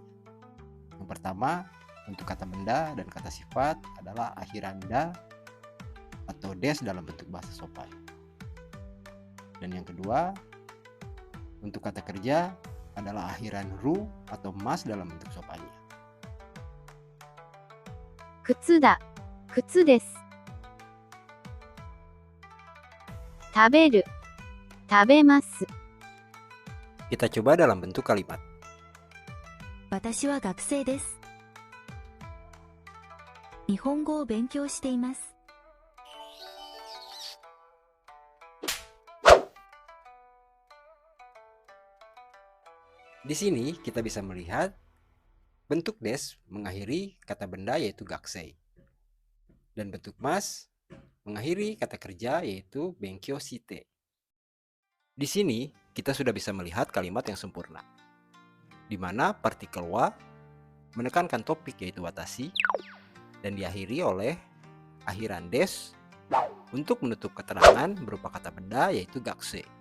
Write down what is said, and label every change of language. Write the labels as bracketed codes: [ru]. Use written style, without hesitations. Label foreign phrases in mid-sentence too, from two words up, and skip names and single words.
[id] Yang pertama, untuk kata benda dan kata sifat adalah akhiran da atau des dalam bentuk bahasa sopan. Dan yang kedua, untuk kata kerja adalah akhiran ru atau mas dalam bentuk sopannya. [ja] 靴だ。靴です。食べる。食べます。 [id] Kita coba dalam bentuk kalimat. [ja] 私は学生です。日本語を勉強しています。 [id] Di sini kita bisa melihat bentuk des mengakhiri kata benda yaitu gakusei. Dan bentuk mas mengakhiri kata kerja yaitu [ja] 勉強して. [id] Di sini kita sudah bisa melihat kalimat yang sempurna, di mana partikel wa menekankan topik yaitu watashi dan diakhiri oleh akhiran des untuk menutup keterangan berupa kata benda yaitu gakusei.